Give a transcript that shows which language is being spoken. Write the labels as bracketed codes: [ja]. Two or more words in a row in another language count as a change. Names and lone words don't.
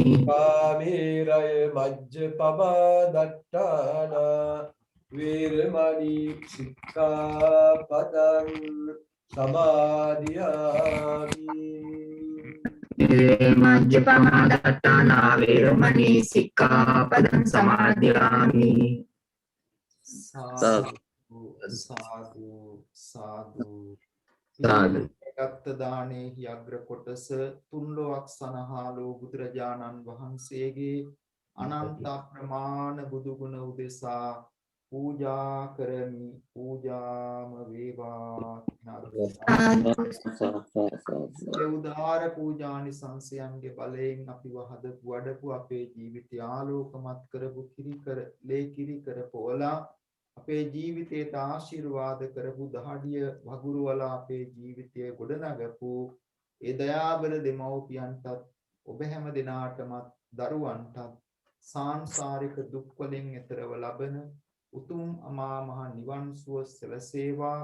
[pi] Kameraya Majjapamadattana Veramani Sikkhapadang Samadhiyami. Majjapamadattana Vedamani Sikkhapadang Samadhiyami. සාදු සාදු සාදු සාදු. [si] ගත්ත දානයේ අග්‍ර කොටස තුන්ලොවක් සනහාලෝ බුදුරජාණන් වහන්සේගේ අනන්ත ප්‍රමාණ බුදු ගුණ උදෙසා පූජා කරමි. පූජාම වේවා. උදාර පූජානි සංසයන්ගේ බලයෙන් අපිව හදපු වඩපු අපේ ජීවිතය ආලෝකමත් කරපු කිරි කර පොවලා අපේ ජීවිතයට ආශිර්වාද කරපු දහඩිය වගුරුවලා අපේ ජීවිතය ගොඩනගපු ඒ දයාබල දෙමව්පියන්ටත් ඔබ හැම දිනාටමත් දරුවන්ටත් සාංශාරික දුක් වලින් එතරව ලබන උතුම් අමා මහ නිවන් සුව සැලසේවා.